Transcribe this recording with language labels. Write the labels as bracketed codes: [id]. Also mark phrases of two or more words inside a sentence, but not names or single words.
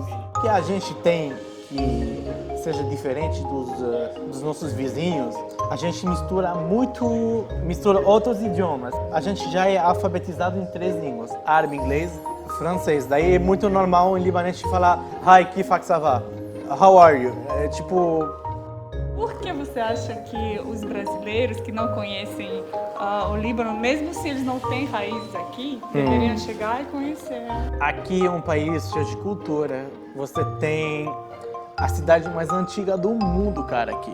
[pt] O que a gente tem que seja diferente dos nossos vizinhos, a gente mistura outros idiomas. A gente já é alfabetizado em 3 línguas, árabe, inglês, francês. Daí é muito normal em libanês falar Hi, kifak [fr] ça va? [en] How are you? [pt] É tipo... Por que você acha que os brasileiros que não conhecem o Líbano, mesmo se eles não têm raízes aqui, deveriam chegar e conhecer? Aqui é um país cheio de cultura. Você tem a cidade mais antiga do mundo, cara, aqui.